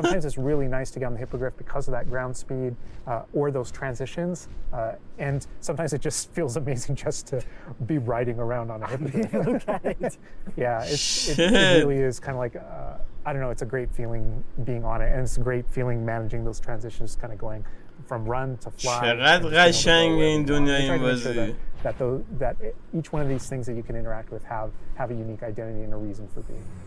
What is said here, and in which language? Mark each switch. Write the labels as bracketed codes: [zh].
[en] But sometimes it's really nice to get on the hippogriff because of that ground speed or those transitions. And sometimes it just feels amazing just to be riding around on a hippogriff. Look at it. Yeah, it really is kind of like, I don't know, it's a great feeling being on it. And it's a great feeling managing those transitions, kind of going from run to fly. [fa] چقدر قشنگ این دنیای این بازی. [en] That each one of these things that you can interact with have a unique identity and a reason for being.